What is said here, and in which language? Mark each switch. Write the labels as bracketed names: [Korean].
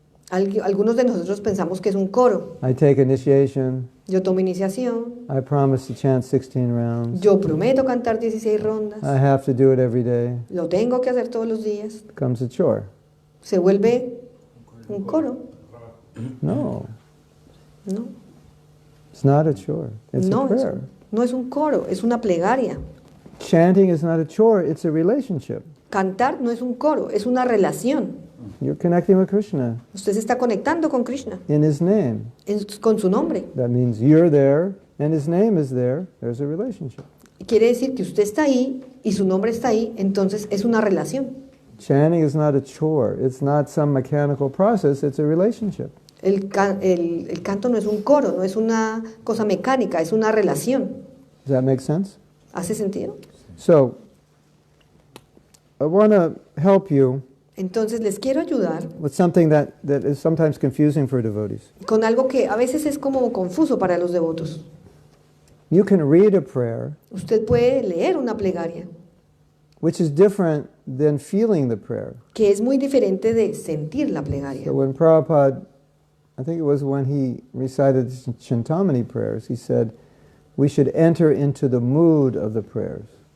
[Spanish] Algunos de nosotros pensamos que es un coro. [English] I take initiation. [Spanish] Yo tomo iniciación, [English] I promise to chant 16 rounds. [Spanish] yo prometo cantar 16 rondas, [English] I have to do it every day. [Spanish] lo tengo que hacer todos los días. [English] It becomes a chore. [Spanish] Se vuelve un coro. [English] No, [Spanish] No, [English] it's not a chore. It's a [Spanish] no, [English] prayer. [Spanish] no es un coro, es una plegaria. [English] Chanting is not a chore, it's a relationship. [Spanish] Cantar no es un coro, es una relación. [English] You're connecting with Krishna [Spanish] Usted se está conectando con Krishna, [English] in His name. [Spanish] con su nombre. [English] That means you're there and His name is there. There's a relationship. [Spanish] Quiere decir que usted está ahí y su nombre está ahí, entonces es una relación. [English] Chanting is not a chore. It's not some mechanical process. It's a relationship. [Spanish] El canto no es un coro, no es una cosa mecánica, es una relación. [English] Does that make sense? [Spanish] ¿Hace sentido? [English] So, I want to help you [Spanish] Entonces les quiero ayudar [English] with something that is sometimes confusing for devotees. [Spanish] con algo que a veces es como confuso para los devotos. [English] You can read a prayer, [Spanish] Usted puede leer una plegaria, [English] which is different than feeling the prayer. [Spanish] que es muy diferente de sentir la plegaria. [English] So when Prabhupada, I think it was when he recited the Chintamani prayers, he said, we should enter into the mood of the prayers.